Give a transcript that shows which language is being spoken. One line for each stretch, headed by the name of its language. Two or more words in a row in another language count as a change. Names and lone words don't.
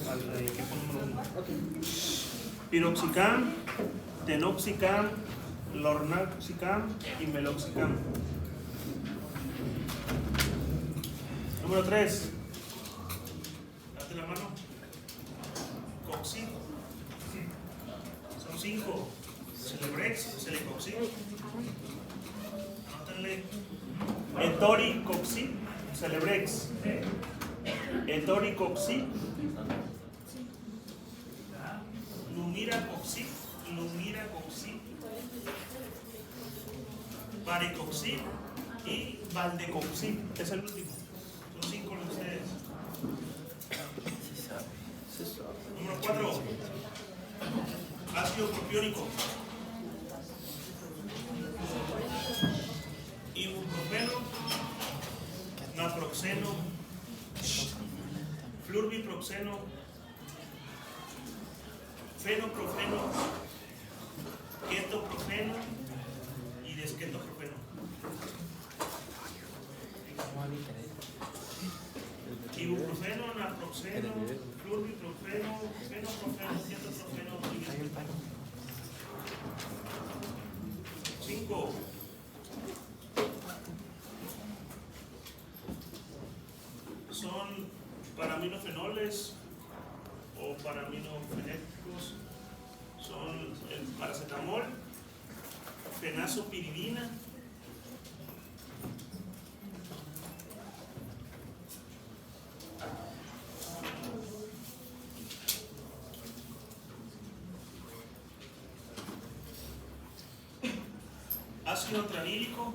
Spanish: equipo número 1. Piroxicam, tenoxicam, lornaxicam y meloxicam. Número 3. Date la mano. Coxib. Son 5. Celebrex, Celecoxib. Anótenle. Etoricoxib, Celebrex. Etoricoxib. Lumiracoxib, Varicoxib y Valdecoxib. Es el último. Son 5 de ustedes. Número 4. Ácido propiónico. Ibuprofeno, naproxeno, flurbiproxeno, fenoprofeno, ketoprofeno y desketoprofeno. Ibuprofeno, naproxeno, flurbiprofeno, fenoprofeno, ketoprofeno y desketoprofeno. 5. Son paraminofenoles o paraminofenéticos. Son el paracetamol, fenazopiridina, ácido tranílico.